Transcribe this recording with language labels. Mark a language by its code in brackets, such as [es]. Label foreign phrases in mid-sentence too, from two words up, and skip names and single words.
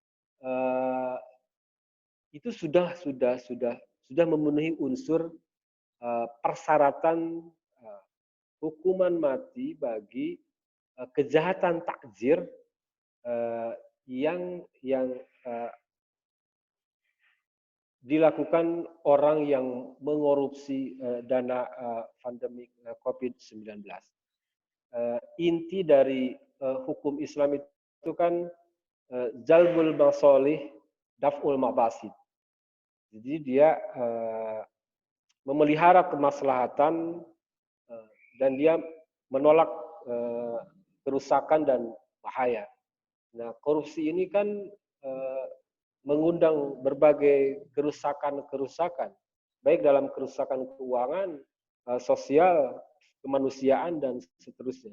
[id] itu sudah memenuhi unsur persyaratan hukuman mati bagi kejahatan takzir yang dilakukan orang yang mengorupsi dana pandemi COVID-19. Inti dari hukum Islam itu kan [ar] جلب المصالح، دفع المفاسد. [id] Jadi dia memelihara kemaslahatan dan dia menolak kerusakan dan bahaya. Nah, korupsi ini kan mengundang berbagai kerusakan-kerusakan, baik dalam kerusakan keuangan, sosial, kemanusiaan, dan seterusnya.